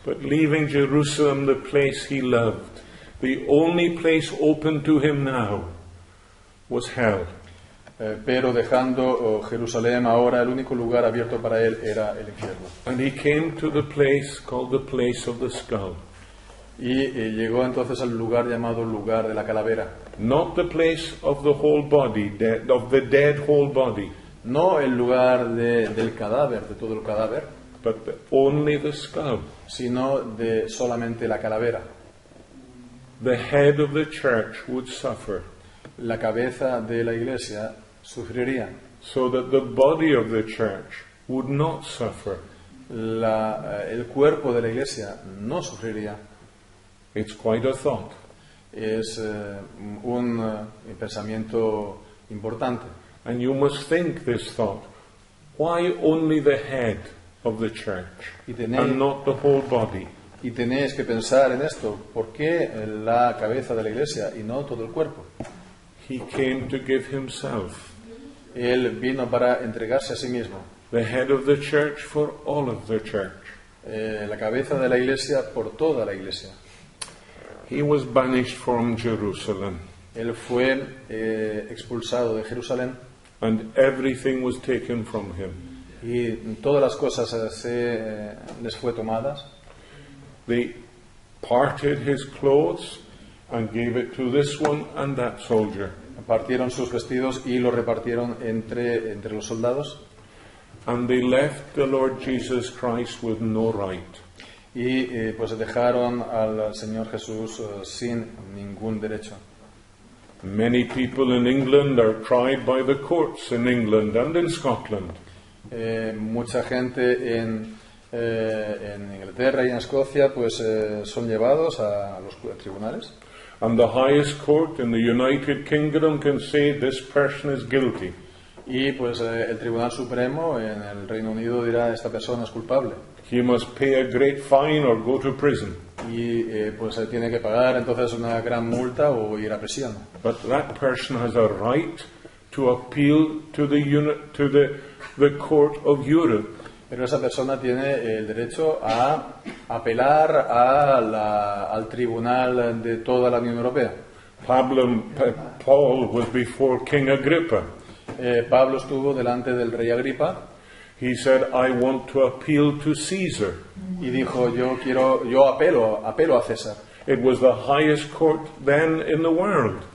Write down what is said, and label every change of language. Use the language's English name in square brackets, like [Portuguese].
[English] But leaving Jerusalem, the place he loved, the only place open to him now was hell. [Spanish] Pero dejando Jerusalén ahora, el único lugar abierto para él era el infierno. [English] And he came to the place called the place of the skull. [Spanish] Y llegó entonces al lugar llamado lugar de la calavera. [English] Not the place of the whole body, of the dead whole body, [Spanish] No el lugar del cadáver, de todo el cadáver, [English] but only the skull. [Spanish] sino de solamente la calavera. [English] The head of the church would suffer, [Spanish] La cabeza de la iglesia sufriría. [English] so that the body of the church would not suffer. [Spanish] El cuerpo de la iglesia no sufriría. [English] It's quite a thought. [Spanish] Es un pensamiento importante. [English] And you must think this thought. Why only the head of the church [Spanish] Y tenéis, [English] and not the whole body? [Spanish] y tenéis que pensar en esto. ¿Por qué la cabeza de la iglesia y no todo el cuerpo? [English] He came to give himself, [Spanish] Él vino para entregarse a sí mismo. [English] the head of the church for all of the church. [Spanish] La cabeza de la iglesia por toda la iglesia. [English] He was banished from Jerusalem, [Spanish] Él fue expulsado de Jerusalén [English] and everything was taken from him. [Spanish] y todas las cosas les fue tomadas. [English] They parted his clothes and gave it to this one and that soldier. [Spanish] Partieron sus vestidos y los repartieron entre los soldados. [English] And they left the Lord Jesus Christ with no right. [Spanish] Y pues dejaron al Señor Jesús sin ningún derecho. [English] Many people in England are tried by the courts in England and in Scotland. [Spanish] Mucha gente en Inglaterra y en Escocia pues son llevados a los tribunales. [English] And the highest court in the United Kingdom can say this person is guilty. [Spanish] Y pues el Tribunal Supremo en el Reino Unido dirá esta persona es culpable. [English] He must pay a great fine or go to prison. [Spanish] Y pues tiene que pagar entonces una gran multa o ir a prisión. [English] But that person has a right to appeal to the Court of Europe. [Spanish] Pero esa persona tiene el derecho a apelar al Tribunal de toda la Unión Europea. [English] Paul was before King Agrippa. [Spanish] Pablo estuvo delante del rey Agripa. [English] He said, I want to appeal to Caesar. [Spanish] Y dijo, yo apelo a César. [English] It was the highest court then in the world.